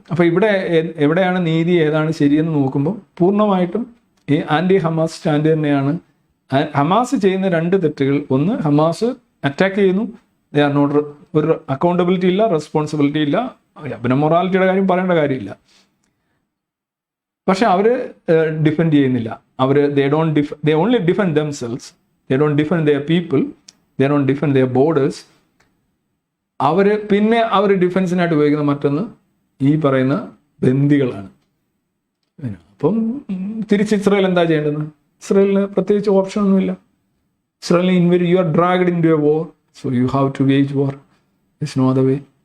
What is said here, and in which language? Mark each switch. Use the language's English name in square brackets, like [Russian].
[Malayalam] അപ്പോൾ ഇവിടെ എവിടെയാണ് നീതി, ഏതാണ് ശരിയെന്ന് നോക്കുമ്പോൾ പൂർണ്ണമായിട്ടും ഈ ആൻറ്റി ഹമാസ് സ്റ്റാൻഡ് തന്നെയാണ്. ഹമാസ് ചെയ്യുന്ന രണ്ട് തെറ്റുകൾ: ഒന്ന്, ഹമാസ് അറ്റാക്ക് ചെയ്യുന്നു, [English] they are not, [Malayalam] ഒരു അക്കൗണ്ടബിലിറ്റി ഇല്ല, റെസ്പോൺസിബിലിറ്റി ഇല്ല. പിന്നെ മൊറാലിറ്റിയുടെ കാര്യം പറയേണ്ട കാര്യമില്ല. പക്ഷെ അവർ ഡിഫെൻഡ് ചെയ്യുന്നില്ല. [English] they only defend themselves, they don't defend their people, they don't defend their borders. [Malayalam] പിന്നെ അവർ ഡിഫെൻസിനായിട്ട് ഉപയോഗിക്കുന്ന മറ്റൊന്ന് ഈ പറയുന്ന ബന്ദികളാണ്. അപ്പം തിരിച്ച് ഇസ്രയേൽ എന്താ ചെയ്യേണ്ടത്? ഇസ്രയേലിന് പ്രത്യേകിച്ച് ഓപ്ഷനൊന്നുമില്ല. [English] ഇസ്രയേലിന് you are dragged into a war, so you have to wage war. It's no other way.